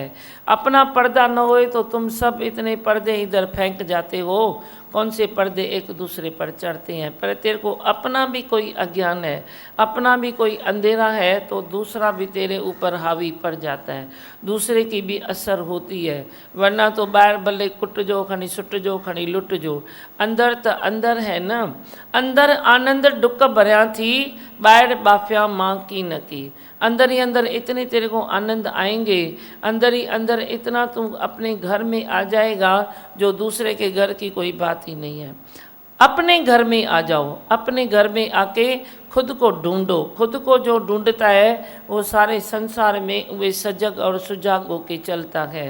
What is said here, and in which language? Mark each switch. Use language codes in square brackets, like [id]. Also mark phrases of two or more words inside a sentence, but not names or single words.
[hi] अपना पर्दा न होए तो तुम सब इतने पर्दे इधर फेंक जाते हो। कौन से पर्दे एक दूसरे पर चढ़ते हैं। पर तेरे को अपना भी कोई अज्ञान है, अपना भी कोई अंधेरा है, तो दूसरा भी तेरे ऊपर हावी पड़ जाता है, दूसरे की भी असर होती है। [sd] वरना तो ॿाहिरि भले कुट जो खणी सुट जो खणी लुट जो, अंदर त अंदर है न। अंदर आनंद डुक भरिया थी, ॿाहिरि बाफ़िया मां की न की। [hi] अंदर ही अंदर इतने तेरे को आनंद आएंगे, अंदर ही अंदर इतना तू अपने घर में आ जाएगा जो दूसरे के घर की कोई बात ही नहीं है। अपने घर में आ जाओ, अपने घर में आके खुद को ढूंढो। खुद को जो ढूंढता है वो सारे संसार में वे सजग और सुजाग होके चलता है।